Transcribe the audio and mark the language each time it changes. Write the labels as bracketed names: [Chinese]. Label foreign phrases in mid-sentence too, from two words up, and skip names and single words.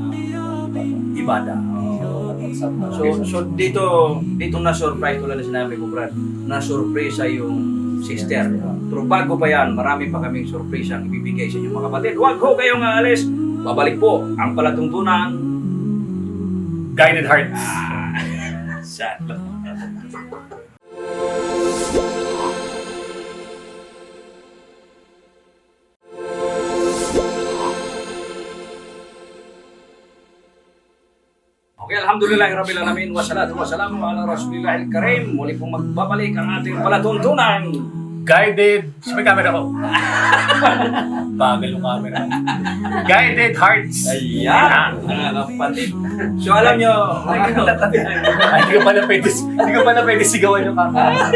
[Filipino] Ibada. So dito na-surprise tulad na sinabi ko, Brad, na-surprise yung sister. Pero bago pa yan, marami pa kaming surprise ang ibibigay sa inyo mga kapatid. Huwag ho kayong aalis. Babalik po ang palatuntunan. Guided Hearts. Sad. [Arabic] Okay, الحمد لله رب العالمين والصلاة والسلام على رسول الله الكريم. [Filipino] Muli pong magbabalik ang ating palatuntunan. Guided. May camera ko. Bagal yung camera. Guided Hearts. Ayan, mga kapatid. So alam nyo, Ay, hindi ko pala pwede sigawan yung camera.